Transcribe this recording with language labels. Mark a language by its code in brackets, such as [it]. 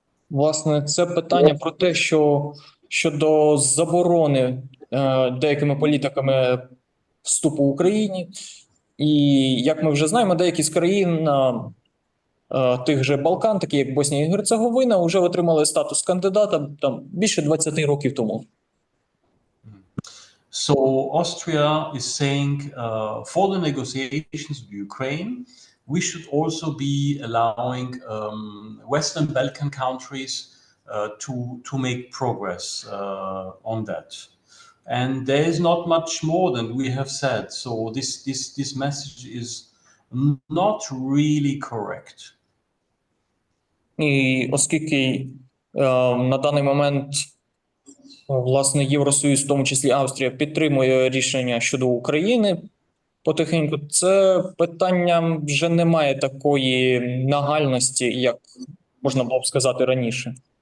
[uk] Власне, це питання про те, що щодо заборони деякими політиками вступу в Україні. І, як ми вже знаємо, деякі з країн тих же Балкан, такі як Боснія і Герцеговина, вже отримали статус кандидата там більше 20 років тому. [en] So Austria is saying for the negotiations with Ukraine we should also be allowing Western Balkan countries to make progress on that. And there is not much more than we have said. So this message is not really correct. [uk] І оскільки на даний момент, власне, Євросоюз, в тому числі Австрія, підтримує рішення щодо України потихеньку, це питання вже не має такої нагальності, як можна було б сказати раніше.